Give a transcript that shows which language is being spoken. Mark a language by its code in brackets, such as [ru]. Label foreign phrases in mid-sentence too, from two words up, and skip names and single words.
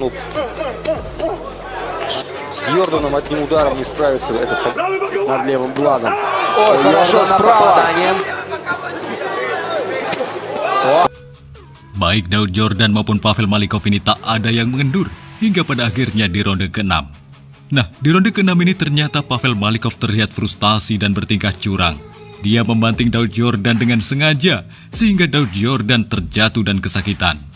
[ru] С Йорданом одним ударом не справится. Это Над левым глазом. Ой, хорошо справа. [id] Baik Daud Yordan maupun Pavel Malikov ini tak ada yang mengendur hingga pada akhirnya di ronde ke-6. Nah, di ronde ke-6 ini ternyata Pavel Malikov terlihat frustasi dan bertingkah curang. Dia membanting Daud Yordan dengan sengaja sehingga Daud Yordan terjatuh dan kesakitan.